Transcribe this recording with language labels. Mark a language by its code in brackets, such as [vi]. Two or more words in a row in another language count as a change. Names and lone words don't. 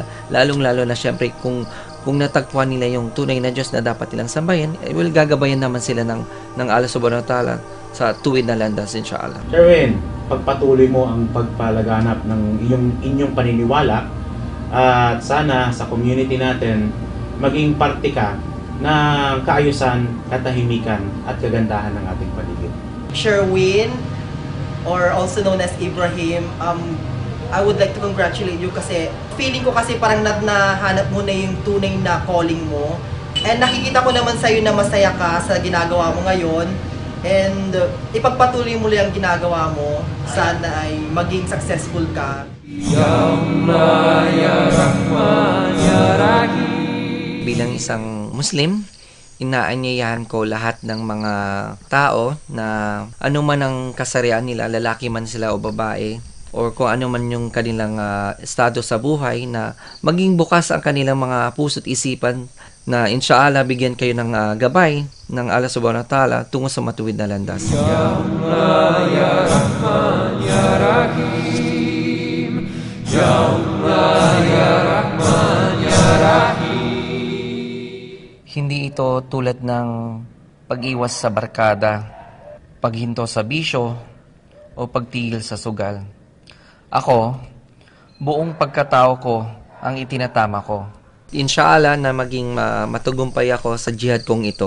[tl] Lalong-lalo na syempre kung natagpuan nila yung tunay na Diyos na dapat nilang sambahin, gagabayan naman sila ng [ar] الله سبحانه وتعالى [tl] sa tuwid na landas, inshallah. Sherwin, pagpatuloy mo ang pagpalaganap ng inyong paniniwala at sana sa community natin maging parte ka ng kaayusan, katahimikan at kagandahan ng ating paligid. Sherwin, [en] or also known as Ibrahim, I would like to congratulate you [tl] kasi feeling ko kasi parang nahanap mo na yung tunay na calling mo. And nakikita ko naman sa'yo na masaya ka sa ginagawa mo ngayon. And ipagpatuloy mo lang ang ginagawa mo. Sana ay maging successful ka. [ar] يا الله، يا رحمن، يا رحيم. [tl] Bilang isang Muslim, inaanyayahan ko lahat ng mga tao na ano man ang kasarian nila, lalaki man sila o babae, or kung ano man yung kanilang estado sa buhay, na maging bukas ang kanilang mga puso't isipan na inshallah bigyan kayo ng gabay ng [ar] الله سبحانه وتعالى [tl] tungo sa matuwid na landas. [ar] يا الله، يا رحمن، يا رحيم. يا الله، يا رحمن، يا رحيم. [tl] Hindi ito tulad ng pag-iwas sa barkada, paghinto sa bisyo, o pagtigil sa sugal. Ako, buong pagkatao ko ang itinatama ko. Inshallah na maging matagumpay ako sa jihad kong ito.